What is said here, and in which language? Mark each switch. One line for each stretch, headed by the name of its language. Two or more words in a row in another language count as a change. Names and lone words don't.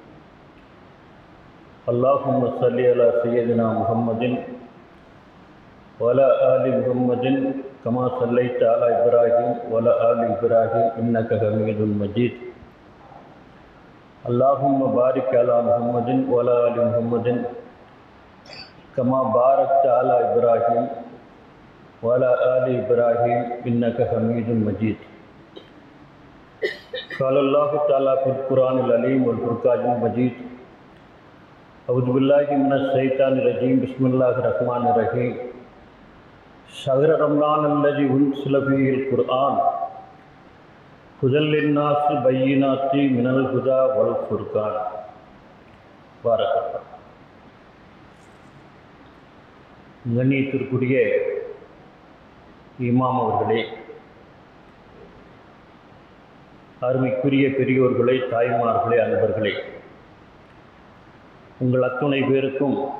Arabic: اللهم صل على سيدنا محمد وعلى آل محمد كما صليت على إبراهيم وعلى آل إبراهيم إنك حميد مجيد. اللهم بارك على محمد وعلى آل محمد كما باركت على إبراهيم وعلى آل إبراهيم إنك حميد مجيد. قال الله تعالى في القرآن العليم والفرقان المجيد. أعوذ بالله من الشيطان الرجيم. بسم الله الرحمن الرحيم. شهر رمضان الذي أنزل فيه القرآن هدى للناس بينات من الهدى والفرقان. بارك الله.
Tamil: கண்ணியத்திற்குரிய இமாம் அவர்களே, அருமைக்குரிய பெரியோர்களே, தாய்மார்களே, அன்பர்களே, உங்கள் அத்துணை பேருக்கும்